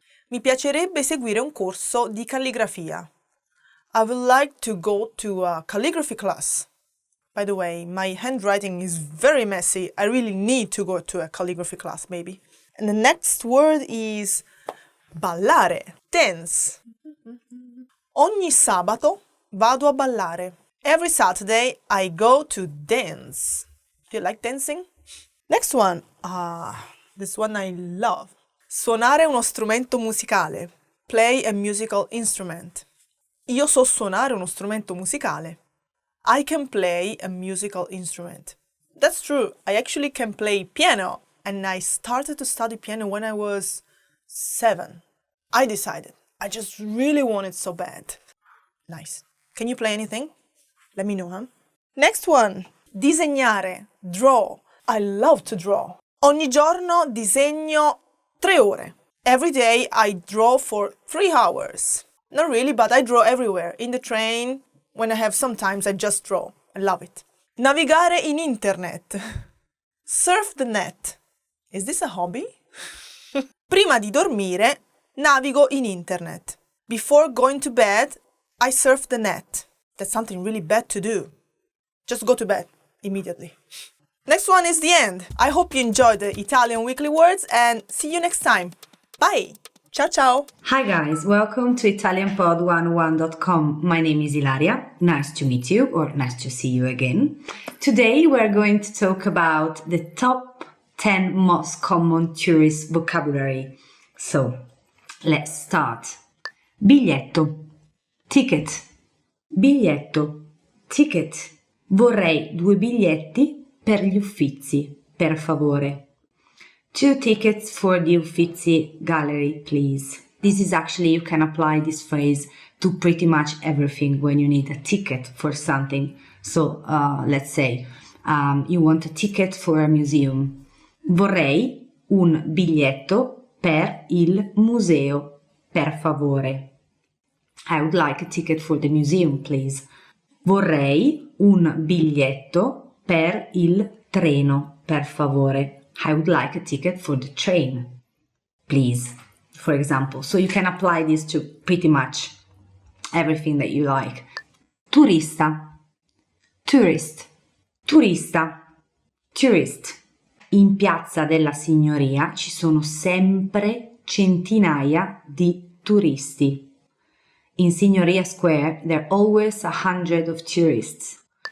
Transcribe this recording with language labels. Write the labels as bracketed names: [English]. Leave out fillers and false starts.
[Italian] Mi piacerebbe seguire un corso di calligrafia. [English] I would like to go to a calligraphy class. By the way, my handwriting is very messy. I really need to go to a calligraphy class, maybe. And the next word is ballare, dance. [Italian] Ogni sabato vado a ballare. [English] Every Saturday I go to dance. Do you like dancing? Next one. This one I love. [Italian] Suonare uno strumento musicale. [English] Play a musical instrument. [Italian] Io so suonare uno strumento musicale. [English] I can play a musical instrument. That's true. I actually can play piano, and I started to study piano when I was 7. I decided. I just really want it so bad. Nice. Can you play anything? Let me know, huh? Next one. Disegnare, draw. I love to draw. [Italian] Ogni giorno disegno 3 ore. [English] Every day I draw for 3 hours. Not really, but I draw everywhere. In the train, when I have some time, I just draw. I love it. [Italian] Navigare in internet. [English] Surf the net. Is this a hobby? [Italian] Prima di dormire, navigo in internet. [English] Before going to bed, I surf the net. That's something really bad to do. just go to bed immediately. Next one is the end. I hope you enjoyed the Italian weekly words and see you next time. [Italian] Bye! Ciao ciao! [English] Hi guys, welcome to ItalianPod101.com. My name is Ilaria. Nice to meet you, or nice to see you again. Today we're going to talk about the top 10 most common tourist vocabulary. So, let's start. Biglietto, ticket. Biglietto, ticket. [Italian] Vorrei 2 biglietti per gli Uffizi, per favore. [English] 2 tickets for the Uffizi gallery, please. This is actually, you can apply this phrase to pretty much everything when you need a ticket for something. So, let's say, you want a ticket for a museum. [Italian] Vorrei un biglietto per il museo, per favore. [English] I would like a ticket for the museum, please. [Italian] Vorrei un biglietto per il treno, per favore. [English] I would like a ticket for the train, please, for example. So you can apply this to pretty much everything that you like. Turista, tourist, turista, tourist. [Italian] In Piazza della Signoria ci sono sempre centinaia di turisti. [English] In Signoria Square there are always 100 of tourists.